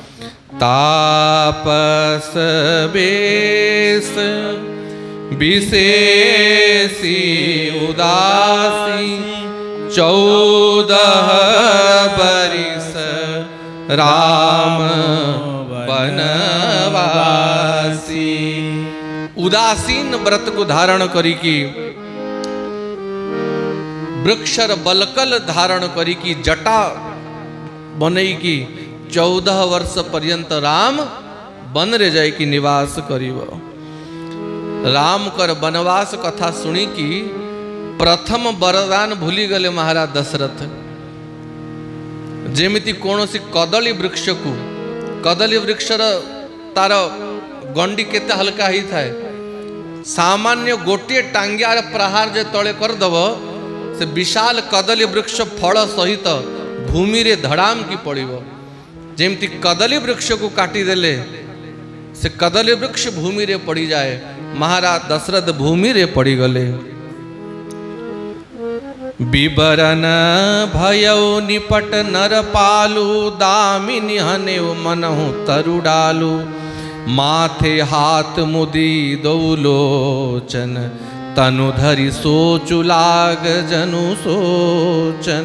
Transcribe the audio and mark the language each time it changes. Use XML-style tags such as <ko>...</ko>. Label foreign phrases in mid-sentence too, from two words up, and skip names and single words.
<awa>तापस बेस विशेषी उदासी 14 बरिस राम बनवासी।</awa> <or>ଉଦାସୀନ ବ୍ରତ କୁ ଧାରଣ କରି କି ବୃକ୍ଷର ବଳକଳ ଧାରଣ କରି କି ଜଟା ବନାଇ କି 14 ବର୍ଷ ପର୍ଯ୍ୟନ୍ତ ରାମ ବନ ରେ ଯାଇ କି ନିବାସ କରିବେ। ରାମ ର ବନବାସ କଥା ଶୁଣି କି ପ୍ରଥମ ବରଦାନ ଭୁଲି ଗଲେ ମହାରାଜ ଦଶରଥ। ଯେମିତି କୌଣସି କଦଳୀ ବୃକ୍ଷ କୁ କଦଳୀ ବୃକ୍ଷର ତାର ଗଣ୍ଡି କେତେ ହାଲୁକା ହୋଇ ଥାଏ ସାମାନ୍ୟ ଗୋଟେ ଟାଙ୍ଗିଆର ପ୍ରହାର ଯେ ତଳେ କରିଦେବ ସେ ବିଶାଳ କଦଳୀ ବୃକ୍ଷ ଫଳ ସହିତ ଭୂମି ରେ ଧଡ଼ାମ୍ କି ପଡ଼ିବ। ଯେମିତି କଦଳୀ ବୃକ୍ଷ କୁ କାଟି ଦେଲେ ସେ କଦଳୀ ବୃକ୍ଷ ଭୂମି ରେ ପଡ଼ି ଯାଏ। ମହାରାଜ ଦଶରଥ ଭୂମି ରେ ପଡ଼ି ଗଲେ।</or> <awa>बिबरन भयउ निपट नर पालू दामिनी हनेउ मनहु तरु डालू माथे हाथ मुदी दौलोचन तनु धरि सोचु लाग जनु सोचन।</awa>